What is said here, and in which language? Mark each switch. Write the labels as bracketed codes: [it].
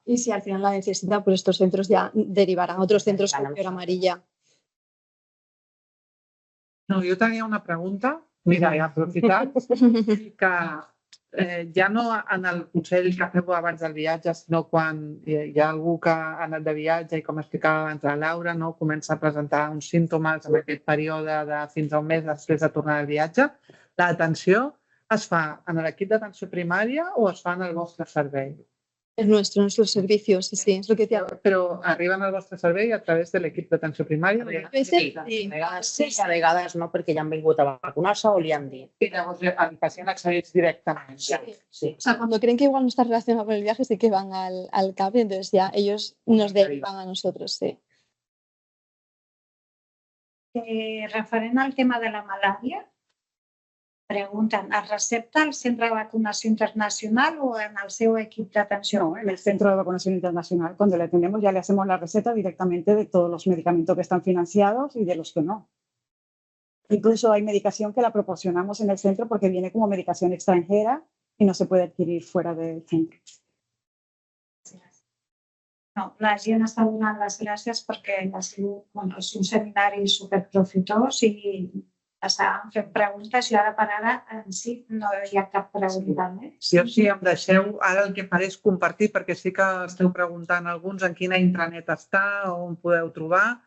[es] Y si al final la necesita, pues estos centros ya derivarán a otros centros con fiebre amarilla. [ca] No, jo tenia una pregunta. Mira, he aprofitat que ja no en el consell que feu abans del viatge, sinó quan hi ha algú que ha anat de viatge i, com explicava abans la Laura, no, comença a presentar uns símptomes en aquest període de fins a un mes després de tornar del viatge, l'atenció es fa en l'equip d'atenció primària o es fa en el vostre servei? [es] Es nuestro servicio, sí, es lo que decía. [ca] Però arriben al vostre servei a través de l'equip d'atenció primària? [es] A veces [ca] sí, a vegades no, perquè ja han vingut a vacunar-se o li han dit. I llavors el pacient accedeix directament. Sí. [es] O sea, cuando creen que igual no está relacionado con el viaje, sí que van al CAP y entonces ya ellos nos derivan a nosotros, sí. [ca] Referent al tema de la malària, pregunten, ¿es recepta al Centro de Vacunación Internacional o en el seu equip d'atenció? [es] No, en el Centro de Vacunación Internacional, cuando le atendemos ya le hacemos la receta directamente de todos los medicamentos que están financiados y de los que no. Incluso hay medicación que la proporcionamos en el centro porque viene como medicación extranjera y no se puede adquirir fuera del centro. [ca] No, la gent està donant les gràcies perquè és un seminari superprofitós i estàvem fent preguntes i ara per ara en si no hi ha cap pregunta més. Jo, si em deixeu, ara el que faré és compartir, perquè sí que esteu preguntant alguns en quina intranet està, on podeu trobar.